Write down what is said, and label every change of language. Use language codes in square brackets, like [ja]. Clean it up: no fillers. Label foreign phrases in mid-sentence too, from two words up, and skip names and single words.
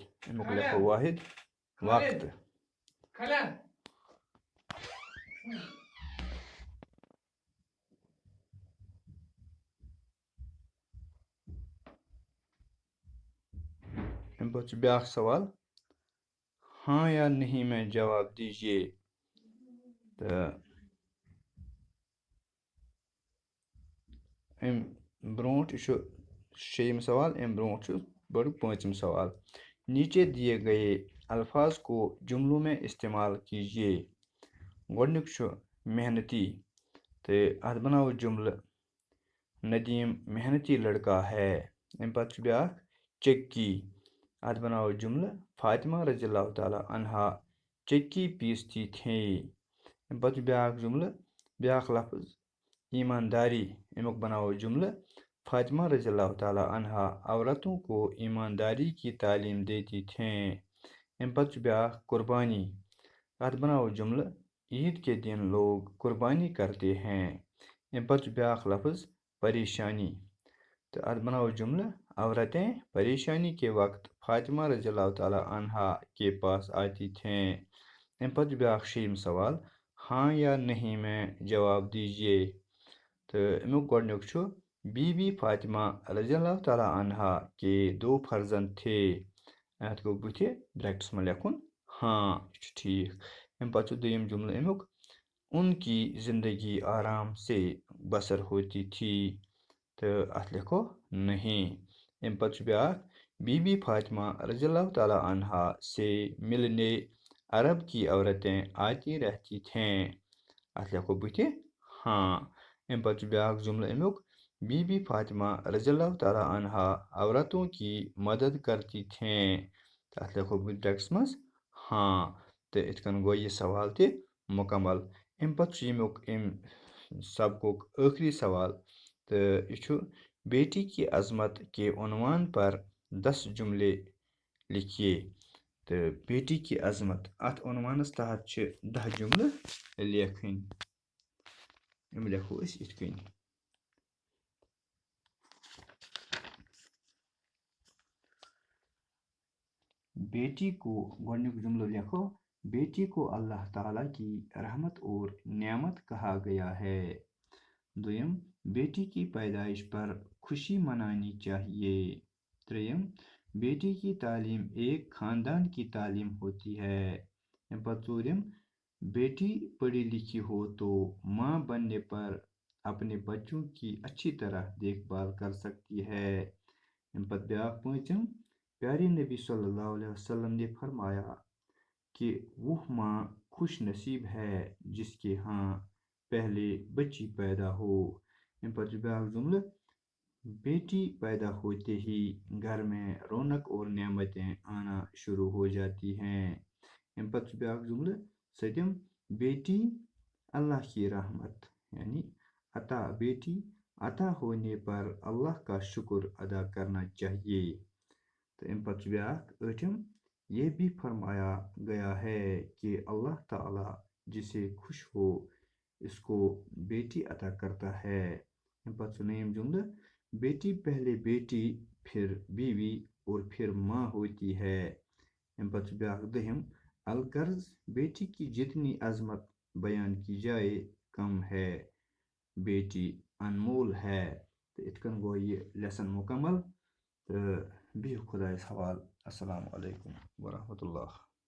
[ks] امیُک لیکھو واحد وقتہٕ. اَمہِ پتہٕ چھُ بیٛاکھ سوال [ur] ہاں یا نہیں میں جواب دیجیے. [ks] تہٕ اَمہِ برونٛٹھ یہِ چھُ 6م سوال. اَمہِ برونٛٹھ چھُ گۄڈٕ 5م سوال [ur] نیچے دیے گئے الفاظ کو جملوں میں استعمال کیجیے. [ks] گۄڈنیُک چھُ محنتی تو ات بناو جملہ [ur] ندیم محنتی لڑکا ہے [ks] امہ پتہ بیاکھ چکی ات بناو جملہ [ur] فاطمہ رضی اللہ تعالیٰ عنہا چکی پیستی تھیں [ks] امہ پتہ بیاکھ جملہ بیاکھ لفظ ایمانداری امیک بناو جملہ [ur] فاطمہ رضی اللہ تعالیٰ عنہا عورتوں کو ایمانداری کی تعلیم دیتی تھیں [ks] امہ پتہ بیاکھ قربانی ات بناو جملہ [ur] عید کے دن لوگ قربانی کرتے ہیں [ks] امہ پتہ بیاکھ لفظ پریشانی تو ات بناو جملہ [ur] عورتیں پریشانی کے وقت فاطمہ رضی اللہ تعالیٰ عنہا کے پاس آتی تھیں [ks] امہ پتہ بیاکھ شیٚیِم سوال [ur] ہاں یا نہیں میں جواب دیجیے [ks] تو امیک گۄڈنیُک چھُ بی [ur] بی فاطمہ رضی اللہ تعالیٰ عنہا کے 2 فرزند تھے [ks] اتھ گوٚو بُتھِ بریکٹس منٛز لیکھُن ہاں یہِ چھُ ٹھیٖک امہِ پتہٕ چھُ دوٚیِم جملہٕ امیُک [ur] ان کی زندگی آرام سے بسر ہوتی تھی [ks] تہٕ اتھ لیکھو نہیں امہِ پتہٕ چھُ بیاکھ [ur] بی بی فاطمہ رضی اللہ تعالیٰ عنہا سے ملنے عرب کی عورتیں آتی رہتی [ks] تھیں اتھ لیکھو بُتھِ ہاں امہ پتہٕ چھُ بیاکھ جملہٕ امیُک [ur] بی بی فاطمہ رضی اللہ تعالیٰ عنہا عورتوں کی مدد کرتی تھیں [ks] تہٕ اتھ لیکھو بہٕ بریکٹس منٛز ہاں تہٕ یِتھ کٔنۍ گوٚو یہِ سوال تہِ مکمل امہِ پتہٕ چھُ ییٚمیُک امہِ سبقُک ٲخری سوال تہٕ یہِ چھُ [ur] بیٹی کی عظمت کے عنوان پر 10 جملے لکھیے [ks] تہٕ [ur] بیٹی کی عظمت [ks] اتھ عنوانس تحت چھِ 10 جملہٕ لیکھٕنۍ یِم لیکھو أسۍ یِتھ کٔنۍ [ur] بیٹی کو [ks] گۄڈنیُک جملہٕ لیکھو [ur] بیٹی کو اللہ تعالیٰ کی رحمت اور نعمت کہا گیا ہے دویم بیٹی کی پیدائش پر خوشی منانی چاہیے تریم بیٹی کی تعلیم ایک خاندان کی تعلیم ہوتی ہے [ks] امہ پتہٕ ژوٗرِم [ur] بیٹی پڑھی لکھی ہو تو ماں بننے پر اپنے بچوں کی اچھی طرح دیکھ بھال کر سکتی ہے [ks] امہ پتہٕ بیاکھ پوٗنٛژِم [ur] پیارے نبی صلی اللہ علیہ وسلم نے فرمایا کہ وہ ماں خوش نصیب ہے جس کے ہاں پہلے بچی پیدا ہو [ks] امہ پتہٕ چھُ بیاکھ [ur] جملہٕ بیٹی پیدا ہوتے ہی گھر میں رونق اور نعمتیں آنا شروع ہو جاتی ہیں [ks] امہ پتہٕ چھُ بیاکھ جملہٕ سٔتِم [ur] بیٹی اللہ کی رحمت یعنی عطا بیٹی عطا ہونے پر اللہ کا شکر ادا کرنا چاہیے [ks] تو امہ پتہٕ چھُ بیاکھ ٲٹھِم [ur] یہ بھی فرمایا گیا ہے کہ اللہ تعالیٰ جسے خوش ہو اس کو بیٹی عطا کرتا ہے [ks] امہ پتہٕ چھُ نٔیِم جملہٕ [ur] بیٹی پہلے بیٹی پھر بیوی اور پھر ماں ہوتی ہے [ks] امہ پتہٕ چھُ بیاکھ دٔہِم [ur] الغرض بیٹی کی جتنی عظمت بیان کی جائے کم ہے بیٹی انمول ہے [ks] تہٕ یِتھ کٔنۍ گوٚو یہِ لیسن مکمل تہٕ بِہِو خۄدایَس حوالہٕ [ar] السلام علیکم ورحمتہ اللہ